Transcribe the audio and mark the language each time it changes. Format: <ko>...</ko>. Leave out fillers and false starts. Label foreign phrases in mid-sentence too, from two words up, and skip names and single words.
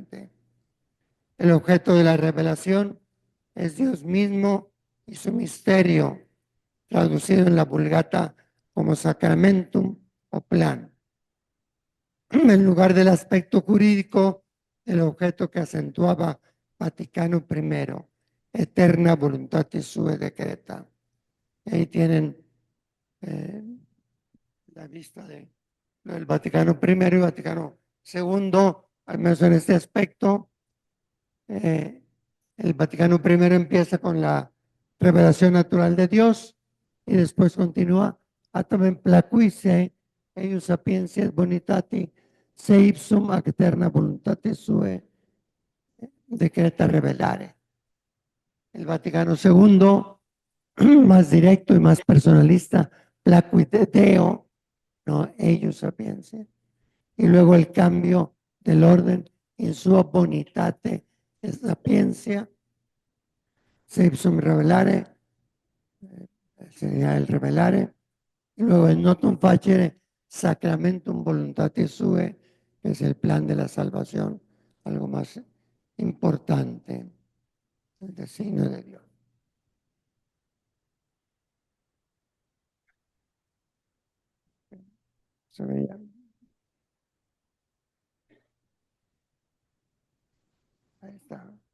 <es>El objeto de la revelación es Dios mismo y su misterio, traducido en la Vulgata como sacramentum o plan, en lugar del aspecto jurídico del objeto que acentuaba Vaticano I,</es> <la>eterna voluntatis sue decreta.</la> <es>Ahí tienen la vista del Vaticano I y Vaticano II, al menos en este aspecto. El Vaticano I empieza con la revelación natural de Dios y después continúa</es> <la>Atamen placuisse eius sapientiae bonitati se ipsum ac eterna voluntatis sue decreta revelare.</la> <es>El Vaticano II, más directo y más personalista,</es> <la>placuit Deo,</la> <es>no</es> <la>eius sapientiae.</la> <es>Y luego el cambio del orden</es> <la>in sua bonitate e sapiencia se ipsum revelare,</la> <es>sería el revelare, y luego el</es> <la>notum facere sacramentum voluntatis sue,</la> <es>que es el plan de la salvación, algo más importante, el designio de Dios. Se veía. Ahí está.</es>